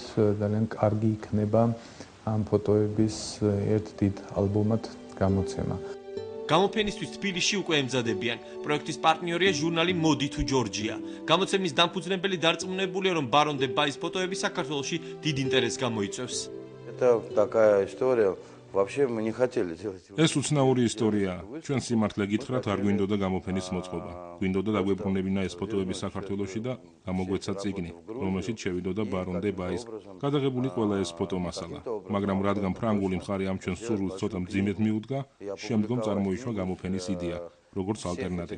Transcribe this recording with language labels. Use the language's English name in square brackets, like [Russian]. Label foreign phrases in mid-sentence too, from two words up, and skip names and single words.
[Georgian] ძალიან კარგი იქნება ამ ფოტოების ერთ დიდ ალბომად გამოცემა. გამოფენისთვის თბილისში უკვე ემზადებიან. პროექტის პარტნიორია ჟურნალი მოდი თუ ჯორჯია. გამოცემის დამფუძნებელი დარწმუნებულია, რომ ბარონ დე ბაის ფოტოები საქართველოში დიდ ინტერესს გამოიწვევს. [Russian] Это такая история. Вообще мы не хотели делать. [Georgian] ეს უცნაური ისტორიაა. ჩვენ სიმართლე გითხრათ, არ გვინდოდა გამოფენის მოწყობა. გვინდოდა დაგვებრუნებინა ეს ფოტოები საქართველოში და გამოგვეცა წიგნი, რომელშიც შევიდოდა ბარონ დე ბაის გადაღებული ყველა ეს ფოტომასალა. მაგრამ რადგან ფრანგული მხარე ამ ჩვენს სურვილს ცოტა მძიმედ მიუდგა, შემდგომ წარმოიშვა გამოფენის იდეა, როგორც ალტერნატივა.